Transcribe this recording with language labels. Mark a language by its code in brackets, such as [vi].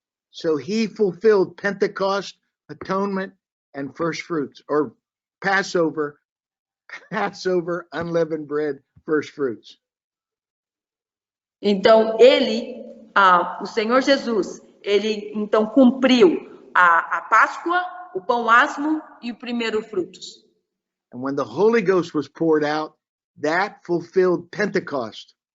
[en] So he fulfilled Pentecost, atonement, and first fruits, or Passover, unleavened bread, first fruits. [pt] Então, o Senhor Jesus, ele então cumpriu a Páscoa, o pão asmo e o primeiro frutos. [en] And when the Holy Ghost was poured out, that fulfilled Pentecost.